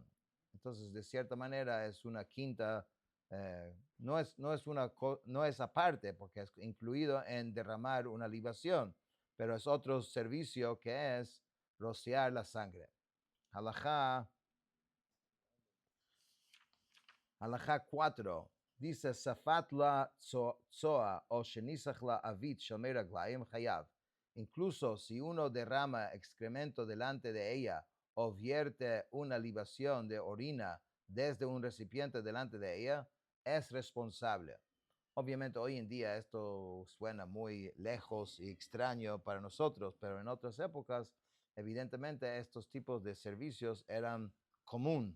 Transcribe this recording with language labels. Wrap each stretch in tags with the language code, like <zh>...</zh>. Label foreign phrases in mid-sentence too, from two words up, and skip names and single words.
<es>Entonces, de cierta manera, es una quinta, no es aparte, porque es incluido en derramar una libación, pero es otro servicio que es rociar la sangre. Halajá 4 dice,</es> <he>ספת לה צואה או שניסך לה עביט שומר רגלים חייב.</he> <es>Incluso si uno derrama excremento delante de ella o vierte una libación de orina desde un recipiente delante de ella, es responsable. Obviamente hoy en día esto suena muy lejos y extraño para nosotros, pero en otras épocas, evidentemente estos tipos de servicios eran común.</es>